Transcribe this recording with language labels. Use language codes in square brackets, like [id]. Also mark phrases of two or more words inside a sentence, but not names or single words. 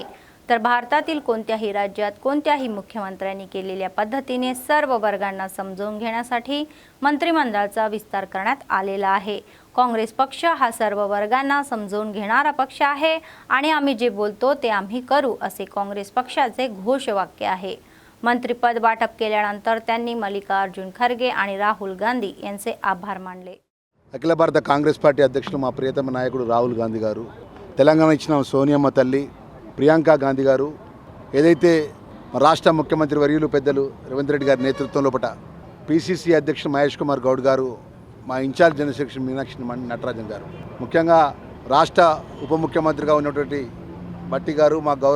[mr] तर भारतातील कोणत्याही राज्यात कोणत्याही मुख्यमंत्र्यांनी केलेल्या पद्धतीने सर्व वर्गांना समजून घेण्यासाठी मंत्रिमंडळाचा विस्तार करण्यात आलेला आहे। काँग्रेस पक्ष हा सर्व वर्गांना समजून घेणारा पक्ष आहे आणि आम्ही जे बोलतो ते आम्ही करू असे काँग्रेस पक्षाचे घोषवाक्य आहे। मंत्रिपद वाटप केल्यानंतर त्यांनी मल्लिकार्जुन खरगे आणि राहुल गांधी यांचे आभार मानले। [te] అఖిల భారత కాంగ్రెస్ పార్టీ అధ్యక్షులు మా ప్రియతమ నాయకుడు రాహుల్ గాంధీ గారు, తెలంగాణ ఇచ్చిన సోనియమ్మ తల్లి ప్రియాంక గాంధీ గారు, ఏదైతే రాష్ట్ర ముఖ్యమంత్రి వర్యులు పెద్దలు రేవంత్ రెడ్డి గారి నేతృత్వంలో PCC అధ్యక్షుడు మహేష్ కుమార్ గౌడ్ గారు, మా ఇన్ఛార్జ్ జనరల్ సెక్రటరీ మీనాక్షి నటరాజన్ గారు, ముఖ్యంగా రాష్ట్ర ఉప ముఖ్యమంత్రిగా ఉన్నటువంటి భట్టి గారు, మా గౌరవ